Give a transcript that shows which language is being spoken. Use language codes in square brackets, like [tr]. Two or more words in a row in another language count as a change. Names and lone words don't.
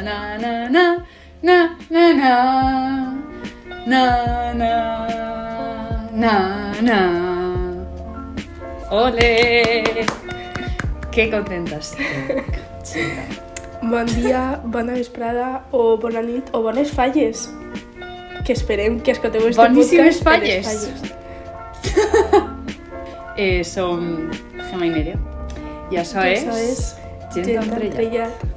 [ca] na, na, na, na, na, na, na, na. ¡Ole! ¡Qué contenta estic, xica! Bon dia, bona vesprada, o bona nit, o bones falles. Que esperem que escolteu este Boníssimes podcast. falles! Som Gemma i Nerea. I això és Gent Entrellat.